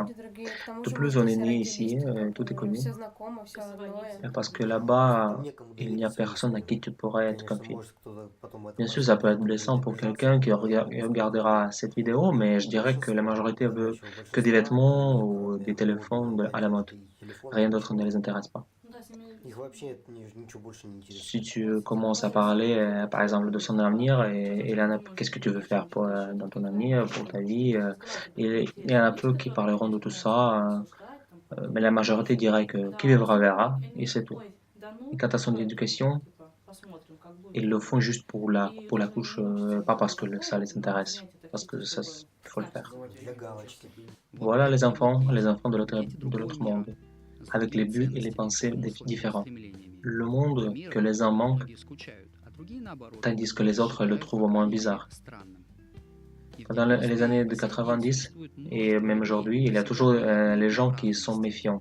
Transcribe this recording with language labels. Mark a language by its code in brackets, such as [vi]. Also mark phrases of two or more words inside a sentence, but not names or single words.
[fr] Tout plus on est né ici, tout est connu. Parce que là-bas, il n'y a personne à qui tu pourrais être confié. Bien sûr, ça peut être blessant pour quelqu'un qui regardera cette vidéo, mais je dirais que la majorité veut que des vêtements ou des téléphones à la mode. Rien d'autre ne les intéresse pas. [ru] Их вообще ничего больше не интересует. [fr] Si tu commences à parler, par exemple, de son avenir, et il y en a, qu'est-ce que tu veux faire pour, dans ton avenir, pour ta vie, et il y en a peu qui parleront de tout ça, mais la majorité dirait que qui vivra verra, et c'est tout. Et quant à son éducation, ils le font juste pour la couche, pas parce que ça les intéresse, parce que ça, il faut le faire. [ru] Для галочки. [fr] Voilà les enfants de l'autre monde, avec les buts et les pensées différents. Le monde que les uns manquent, tandis que les autres le trouvent au moins bizarre. Dans les années de 90 et même aujourd'hui, il y a toujours les gens qui sont méfiants.